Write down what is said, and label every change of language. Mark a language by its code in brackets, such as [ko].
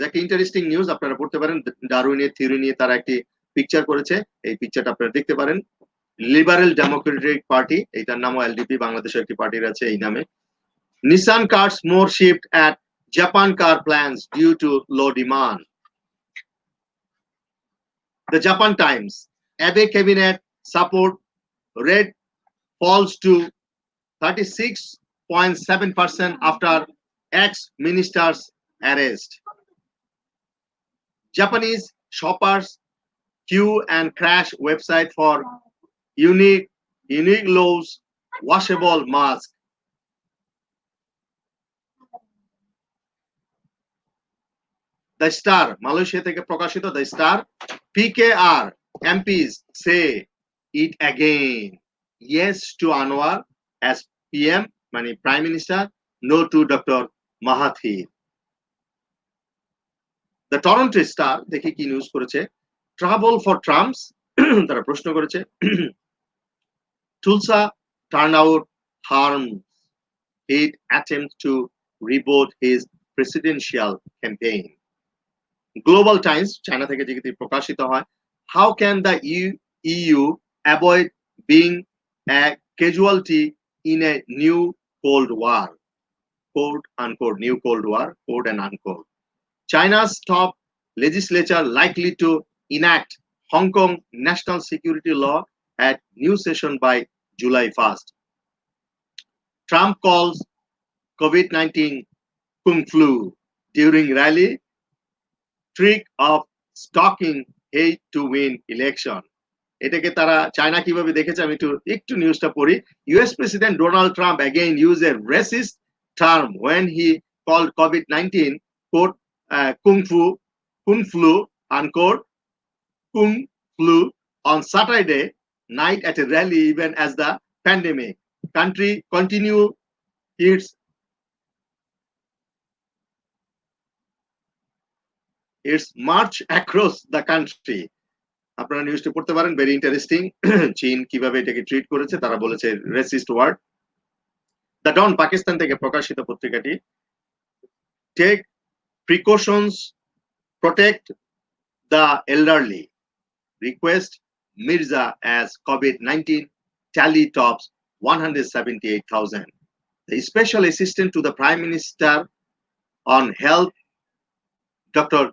[bn] একটা interesting news, আপনারা পড়তে পারেন। ডারউইনের থিওরি নিয়ে তারা একটি পিকচার করেছে, এই পিকচারটা আপনারা দেখতে পারেন। লিবারেল ডেমোক্রেটিক পার্টি, এটার নামও LDP, বাংলাদেশে একটি পার্টির আছে এই নামে। [en] Nissan cars more shift at Japan car plans due to low demand. The Japan Times, Abe cabinet support rate falls to 36.7% after ex-minister's arrest. Japanese shoppers queue and crash website for unique lows washable mask. The Star, [bn] Malaysia থেকে প্রকাশিত [en] The Star, PKR MPs say it again. Yes to Anwar as PM, মানে Prime Minister, no to Dr. Mahathir. [bn] The Toronto Star, দেখি কি news করেছে। [en] Trouble for Trumps, [bn] তারা প্রশ্ন করেছে, [en] Tulsa turnout harms his attempt to reboot his presidential campaign. Global Times, [bn] China থেকে যেটি প্রকাশিত হয়, [en] How can the EU avoid being a casualty in a new Cold War? Quote unquote, new Cold War, quote and unquote. China's top legislature likely to enact Hong Kong national security law at new session by July 1st. Trump calls COVID-19 Kung Flu during rally trick of stalking hate to win election. [bn] এটাকে তারা China কিভাবে দেখেছে আমি একটু নিউজটা পড়ি। [en] US President Donald Trump again used a racist term when he called COVID-19 quote kung flu unquote kung flu on Saturday night at a rally even as the pandemic country continue its march across the country. [bn] আপনারা নিউজটি পড়তে পারেন, [en] Very interesting. [bn] চীন কিভাবে এটাকে treat করেছে, তারা বলেছে রেসিস্ট ওয়ার্ড। [en] the Dawn [bn] পাকিস্তান থেকে প্রকাশিত পত্রিকাটি, [en] Take precautions protect the elderly, request Mirza as COVID-19 tally tops 178,000. The special assistant to the Prime Minister on Health, Dr.